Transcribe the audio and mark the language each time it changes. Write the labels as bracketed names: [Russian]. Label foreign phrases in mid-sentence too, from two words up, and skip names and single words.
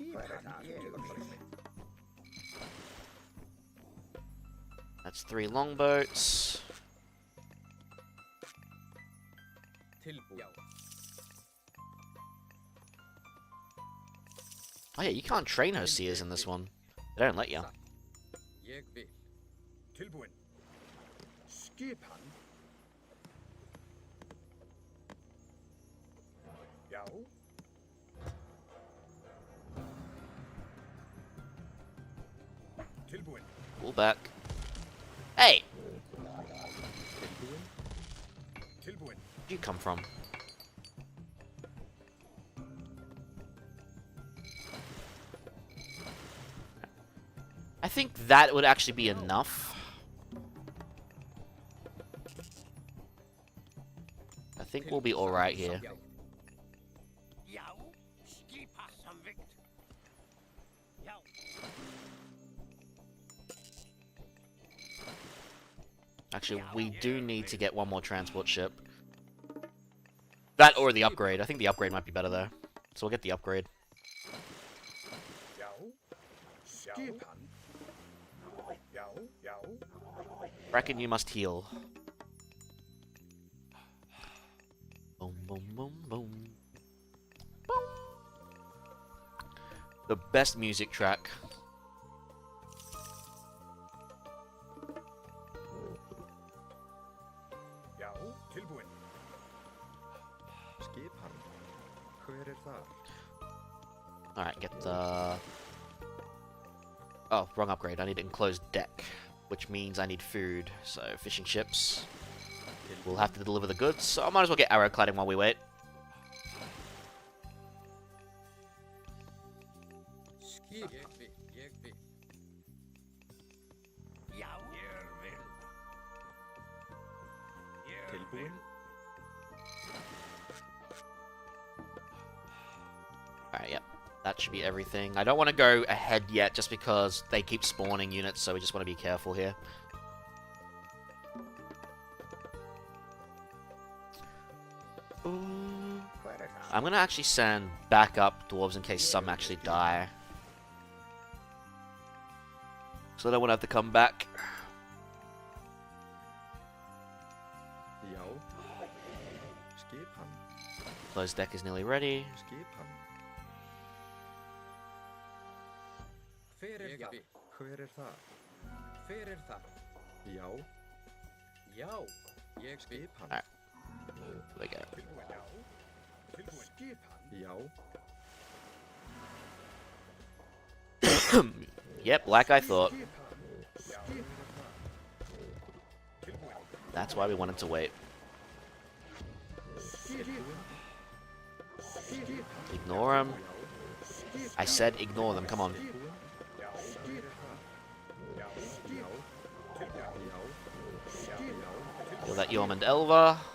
[English] That's 3 longboats. Oh yeah, you can't train Osiris in this one. They don't let you. [Icelandic] Ég vil. Tilbúin. Skipan. Já. Tilbúin. [English] Pull back. Hey! [Icelandic] Tilbúin. [English] Where'd you come from? I think that would actually be enough. I think we'll be alright here. [Icelandic] Já, skipa samvikt. Já. [English] Actually, we do need to get one more transport ship. That or the upgrade. I think the upgrade might be better though. So we'll get the upgrade. [Icelandic] Já. Skipan. Já, já. [English] Reckon you must heal. Boom, boom, boom, boom. Boom. The best music track. [Icelandic] Já. Tilbúin. Skipan. Hver þar? [English] Alright, get the... Oh, wrong upgrade. I need enclosed deck, which means I need food. So, fishing ships. We'll have to deliver the goods, so I might as well get arrow cladding while we wait. [Icelandic] Skip. Ég vil. Já, ég vil. Ég Tilbúin. [English] Alright, yep. That should be everything. I don't want to go ahead yet, just because they keep spawning units, so we just want to be careful here. I'm going to actually send backup dwarves in case some actually die. So I don't want to have to come back. [Icelandic] Já. Skipan. [English] Closed deck is nearly ready. [Icelandic] Skipan. Hver þar? Hver þar? Hver þar? Já. Já. Ég skipan. [English] Alright. There we go. [Icelandic] Tilbúin. Já. Tilbúin. Skipan. Já. [English] Yep, like I thought. [Icelandic] Skipan. Tilbúin. [English] That's why we wanted to wait. Ignore them. I said ignore them, come on. Kill that Yom and Elva.